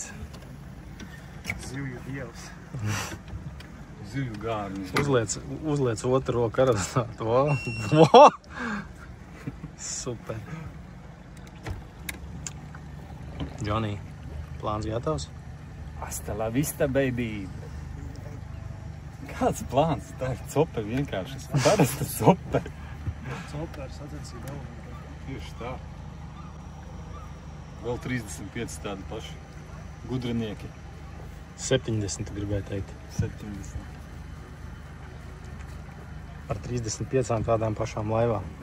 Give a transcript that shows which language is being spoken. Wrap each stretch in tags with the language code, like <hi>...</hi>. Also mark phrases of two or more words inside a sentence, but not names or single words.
<lv>Zivju dievs. Zivju gārnis. Uzliec otru roku karastāt. Vo! Super. Johnny, plāns gatavs?</lv> <es>Hasta la vista, baby!</es> <lv>Kāds plāns? Tā ir cope vienkārši. Parasta cope. Copēr sacensība vēl. Tieši tā. Vēl 35 tādi paši gudrinieki. 70 gribēju teikt. 70. Ar 35 tādām pašām laivām.</lv>